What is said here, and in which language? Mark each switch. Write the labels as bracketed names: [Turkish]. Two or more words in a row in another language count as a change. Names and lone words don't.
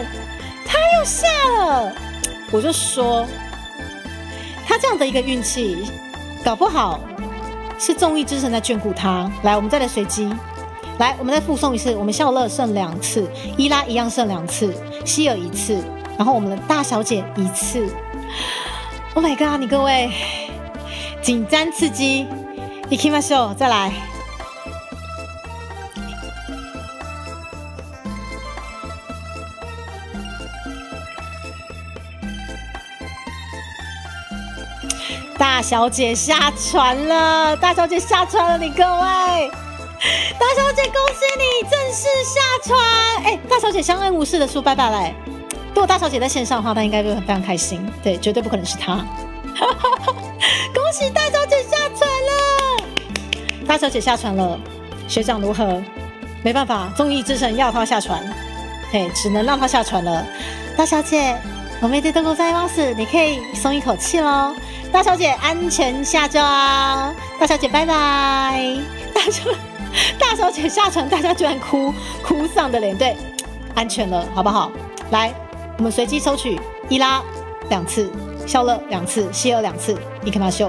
[Chinese] 他又下了，我就说，他这样的一个运气，搞不好是众议之神在眷顾他。来，我们再来随机，来，我们再附送一次。我们笑乐剩2次，伊拉一样剩2次，希尔1次，然后我们的大小姐1 次。 [English] Oh my god！ [Chinese] 你各位紧张刺激，行きましょう，再来。大小姐下船了，你各位，大小姐恭喜你正式下船！大小姐相安无事的说拜拜嘞。如果大小姐在线上的话，她应该会非常开心，对，绝对不可能是她。恭喜大小姐下船了！大小姐下船了，学长如何？没办法，综艺之神要她下船，只能让她下船了。大小姐， [Japanese] おめでとうございます [Chinese] ，你可以松一口气咯。大小姐安全下庄，大小姐拜拜。大小姐下船，大家居然哭丧的脸，对，安全了，好不好？来，我们随机抽取伊拉2次，笑乐2次，希尔2次，行きましょう。